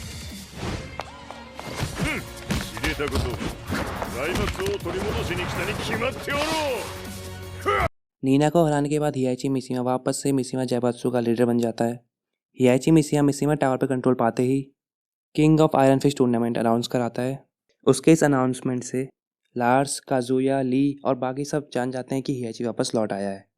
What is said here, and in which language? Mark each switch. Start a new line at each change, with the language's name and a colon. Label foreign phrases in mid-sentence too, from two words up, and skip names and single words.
Japanese: 知れたこと、財閥を取り戻しに来たに決まっておろう。
Hindi: नीना को हराने के बाद हियाची मिशिमा वापस से मिशिमा जायबात्सु का लीडर बन जाता है। हियाची मिशिमा टावर पर कंट्रोल पाते ही किंग ऑफ आयरन फिश टूर्नामेंट अनाउंस कराता है। उसके इस अनाउंसमेंट से लार्स, काजुया, ली और बाकी सब जान जाते हैं कि हियाची वापस लौट आया है।